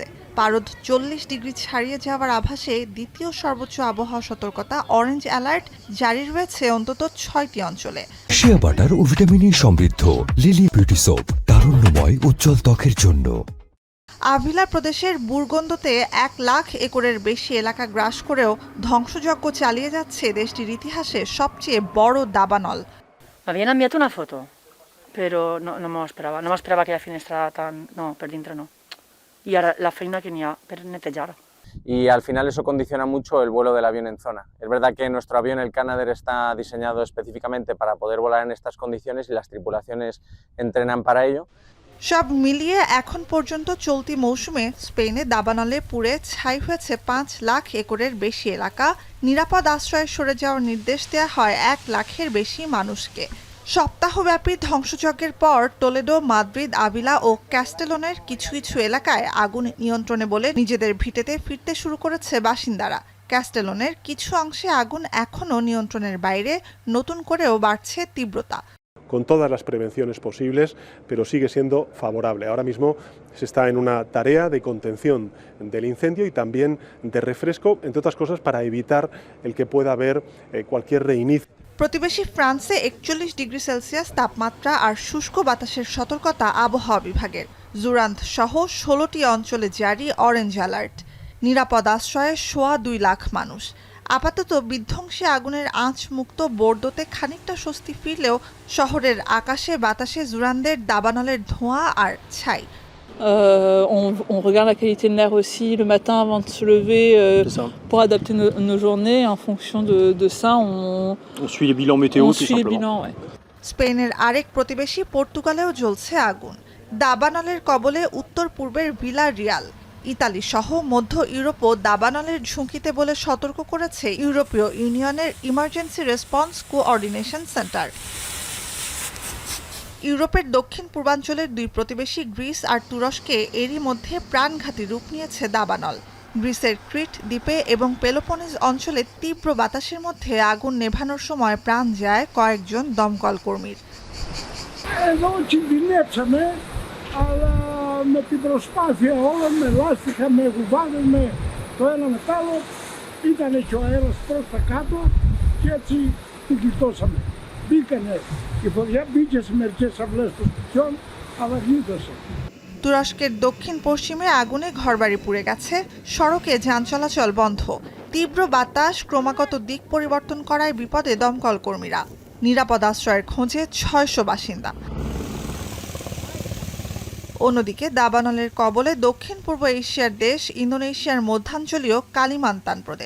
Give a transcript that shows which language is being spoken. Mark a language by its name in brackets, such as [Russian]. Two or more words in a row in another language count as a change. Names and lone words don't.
[Bangla] পারদ ৪০ ডিগ্রি ছাড়িয়ে যাওয়ার আভাসে দ্বিতীয় সর্বোচ্চ আবহাওয়া সতর্কতা [English] orange alert [Bangla] জারি রয়েছে অন্তত ৬টি অঞ্চলে। [English] shea butter [Bangla] ও ভিটামিন সমৃদ্ধ লিলি বিউটি সোপ, তারুণ্যময় উজ্জ্বল ত্বকের জন্য। আভিলা প্রদেশের বুরগোন্দোতে ১,০০,০০০ একরের বেশি এলাকা গ্রাস করেও ধ্বংসযজ্ঞ চালিয়ে যাচ্ছে দেশটির ইতিহাসে সবচেয়ে বড় দাবানল। [Spanish] Me habían enviado una foto, pero no me esperaba que la finestra tan... [Catalan] No, per dintre no. [Spanish] Y ahora [Catalan] la feina que n'hi ha per netejar. [Spanish] Y al final eso condiciona mucho el vuelo del avión en zona. Es verdad que nuestro avión, el Canadair, está diseñado específicamente para poder volar en estas condiciones y las tripulaciones entrenan para ello. [Bangla] সব মিলিয়ে এখন পর্যন্ত চলতি মৌসুমে স্পেনে দাবানলে পুড়ে ছাই হয়েছে ৫,০০,০০০ একরের বেশি এলাকা। নিরাপদ আশ্রয়ে সরে যাওয়ার নির্দেশ দেওয়া হয় ১,০০,০০০-এর বেশি মানুষকে। সপ্তাহব্যাপী ধ্বংসযজ্ঞের পর টলেডো, মাদ্রিদ, আভিলা ও ক্যাস্টেলনের কিছু কিছু এলাকায় আগুন নিয়ন্ত্রণে বলে নিজেদের ভিটেতে ফিরতে শুরু করেছে বাসিন্দারা। ক্যাস্টেলনের কিছু অংশে আগুন এখনও নিয়ন্ত্রণের বাইরে, নতুন করেও বাড়ছে তীব্রতা। [Spanish] Con todas las prevenciones posibles, pero sigue siendo favorable. Ahora mismo se está en una tarea de contención del incendio y también de refresco, entre otras cosas, para evitar el que pueda haber cualquier reinicio. [Bangla] প্রতিবেশী ফ্রান্সে ৪১ ডিগ্রি সেলসিয়াস তাপমাত্রা আর শুষ্ক বাতাসের সতর্কতা আবহাওয়া বিভাগের। জুরান্দ সহ ১৬টি অঞ্চলে জারি [English] orange alert. [Bangla] নিরাপদ আশ্রয়ে ২.২ লাখ মানুষ। আপাতত বিধ্বংসী আগুনের আঁচ মুক্ত বোর্দোতে খানিকটা স্বস্তি ফিরলেও শহরের আকাশে বাতাসে জুরান্দের দাবানলের ধোঁয়া আর ছাই। [French] On regarde la qualité de l'air aussi le matin avant de se lever pour adapter nos journées. En fonction de ça, on suit les bilans météo on tout suit les simplement. bilans, ouais. [Bangla] স্পেনের আরেক প্রতিবেশী পর্তুগালেও জ্বলছে আগুন। দাবানলের কবলে উত্তর পূর্বের ভিলা রিয়াল। ইতালি সহ মধ্য ইউরোপও দাবানলের ঝুঁকিতে বলে সতর্ক করেছে ইউরোপীয় ইউনিয়নের ইমার্জেন্সি রেসপন্স কোঅর্ডিনেশন সেন্টার। ইউরোপের দক্ষিণ পূর্বাঞ্চলের দুই প্রতিবেশী গ্রিস আর তুরস্কে এরই মধ্যে প্রাণঘাতী রূপ নিয়েছে দাবানল। গ্রিসের ক্রিট দ্বীপে এবং পেলোপনেজ অঞ্চলে তীব্র বাতাসের মধ্যে আগুন নেভানোর সময় প্রাণ যায় কয়েকজন দমকল কর্মীর। [Greek] Με την προσπάθεια όλων, με λάστιχα, με κουβάδες, με το ένα μετά άλλο, ήταν και ο αέρας προς τα κάτω και έτσι την κοιτώσαμε. Μπήκανε, η φωτιά μπήκε σε μερικές αυλές των σπιτιών, αλλά γλίτωσε. [Bangla] তুরস্কের দক্ষিণ পশ্চিমে আগুনে ঘরবাড়ি পুড়ে গেছে, সড়কে যান চলাচল বন্ধ। তীব্র বাতাস ক্রমাগত দিক পরিবর্তন করায় বিপদে দমকল কর্মীরা। নিরাপদ আশ্রয়ের খোঁজে ৬০০ বাসিন্দা। অন্যদিকে দাবানলের কবলে দক্ষিণ পূর্ব এশিয়ার দেশ ইন্দোনেশিয়ার মধ্যাঞ্চলীয় কালিমান্তান প্রদেশ।